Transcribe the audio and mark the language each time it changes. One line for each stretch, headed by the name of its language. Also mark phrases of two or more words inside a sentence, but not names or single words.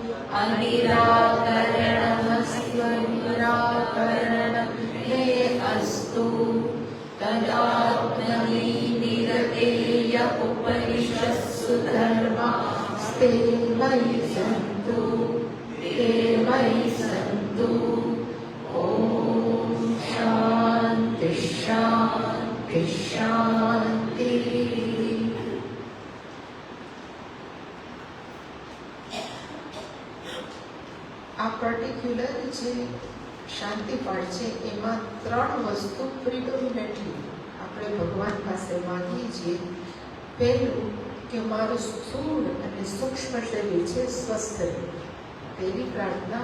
Sanskrit: अनिराकरणमस्त्व निराकरणं मे अस्तु तदात्मनि निरतेय उपनिषत्सु धर्मास्ते मयि सन्तु ते मयि सन्तु. ॐ शान्ति शान्ति शान्तिः.
Gujarati: આ પર્ટિક્યુલર જે શાંતિ પાઠ છે એમાં 3 વસ્તુ પ્રિડોમિનેટલી આપણે ભગવાન પાસે માંગીએ છીએ. પહેલું કે મારું સ્થૂળ અને સૂક્ષ્મ શરીર છે સ્વસ્થ રહે, પહેલી પ્રાર્થના.